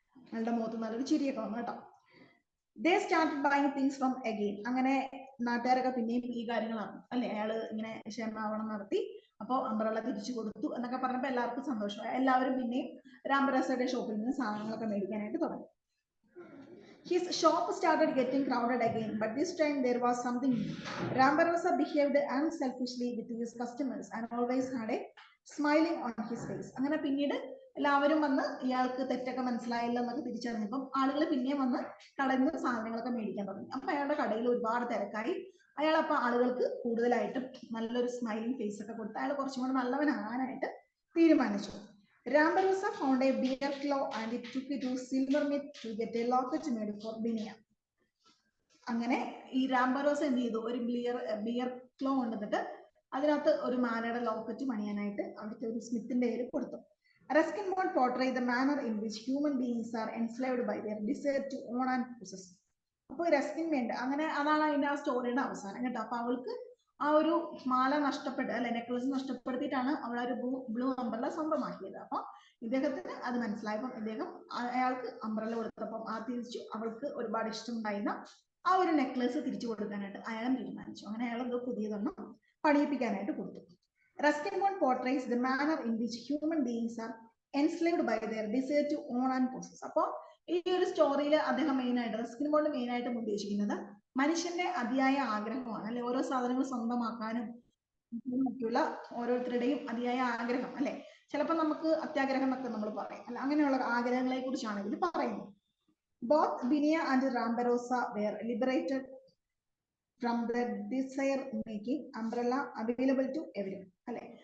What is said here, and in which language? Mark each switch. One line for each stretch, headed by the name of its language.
Malayalam: അയാളുടെ മുഖത്ത് നല്ലൊരു ചിരിയൊക്കെ വന്നു കേട്ടോ.
English: They started buying things from again.
Malayalam: അങ്ങനെ നാട്ടുകാരൊക്കെ പിന്നെയും ഈ കാര്യങ്ങൾ അറിഞ്ഞു അല്ലെ, അയാള് ഇങ്ങനെ ക്ഷമാപണം നടത്തി, അപ്പോൾ അംബ്രല്ല തിരിച്ചു കൊടുത്തു എന്നൊക്കെ പറഞ്ഞപ്പോൾ എല്ലാവർക്കും സന്തോഷമായി. എല്ലാവരും പിന്നെയും റാംബറോസയുടെ ഷോപ്പിൽ നിന്ന് സാധനങ്ങളൊക്കെ മേടിക്കാനായിട്ട് തുടങ്ങി.
English: His shop started getting crowded again, but this time there was something new. Rambarosa behaved unselfishly with his customers and always had a smiling on his face.
Malayalam: അങ്ങനെ പിന്നീട് എല്ലാവരും വന്ന് ഇയാൾക്ക് തെറ്റൊക്കെ മനസ്സിലായില്ല എന്നൊക്കെ തിരിച്ചറിഞ്ഞപ്പം ആളുകൾ പിന്നെയും വന്ന് കടയിൽ നിന്ന് സാധനങ്ങളൊക്കെ മേടിക്കാൻ തുടങ്ങി. അപ്പൊ അയാളുടെ കടയിൽ ഒരുപാട് തിരക്കായി. അയാൾ അപ്പൊ ആളുകൾക്ക് കൂടുതലായിട്ടും നല്ലൊരു സ്മൈലിംഗ് ഫേസ് ഒക്കെ കൊടുത്ത് അയാൾ കുറച്ചും കൂടെ നല്ലവനാകാനായിട്ട് തീരുമാനിച്ചു.
English: Rambarosa found a bear claw and it took it to Silvermith to get a locket made for Binia.
Malayalam: അങ്ങനെ ഈ റാംബറോസ എന്ത് ചെയ്തു? ഒരു ബിയർ ക്ലോ കൊണ്ടുവന്നിട്ട് അതിനകത്ത് ഒരു മാലയുടെ ലോക്കറ്റ് പണിയാനായിട്ട് അവിടുത്തെ ഒരു സ്മിത്തിന്റെ പേര് കൊടുത്തു.
English: Ruskin Bond portrayed the manner in which human beings are enslaved by their desire to own and possess.
Malayalam: അപ്പോൾ റസ്കിൻ വേണ്ട അങ്ങനെ അതാണ് അതിന്റെ ആ സ്റ്റോറിയുടെ അവസാനം കേട്ടോ. അപ്പൊ അവൾക്ക് ആ ഒരു മാല നഷ്ടപ്പെട്ട് അല്ലെ, നെക്ലസ് നഷ്ടപ്പെടുത്തിയിട്ടാണ് അവൾ ആ ഒരു ബ്ലൂ അംബ്രല്ല സ്വന്തമാക്കിയത്. അപ്പൊ ഇദ്ദേഹത്തിന് അത് മനസ്സിലായപ്പോൾ അയാൾക്ക് അംബ്രല്ല കൊടുത്തപ്പം ആ തിരിച്ചു അവൾക്ക് ഒരുപാട് ഇഷ്ടമുണ്ടായിരുന്ന ആ ഒരു നെക്ലസ് തിരിച്ചു കൊടുക്കാനായിട്ട് അയാളും തീരുമാനിച്ചു. അങ്ങനെ അയാൾ എന്തോ പുതിയതൊന്നും പണിയിപ്പിക്കാനായിട്ട് കൊടുത്തു.
English: Ruskin Bond portrays the manner in which human beings are enslaved by their desire to own and possess.
Malayalam: അപ്പോൾ ഈ ഒരു സ്റ്റോറിയിൽ അദ്ദേഹം റസ്കിൻ ബോണ്ട് മെയിൻ ആയിട്ടും ഉദ്ദേശിക്കുന്നത് മനുഷ്യന്റെ അതിയായ ആഗ്രഹമാണ് അല്ലെ, ഓരോ സാധനങ്ങൾ സ്വന്തമാക്കാനും മറ്റുള്ള ഓരോരുത്തരുടെയും അതിയായ ആഗ്രഹം അല്ലെ. ചിലപ്പോൾ നമുക്ക് അത്യാഗ്രഹം എന്നൊക്കെ നമ്മൾ പറയും അല്ല, അങ്ങനെയുള്ള ആഗ്രഹങ്ങളെ കുറിച്ചാണ് ഇതിൽ പറയുന്നത്.
English: both Biniya and റാംബറോസ wear liberated from the desire making umbrella available to every
Malayalam: അല്ലെ.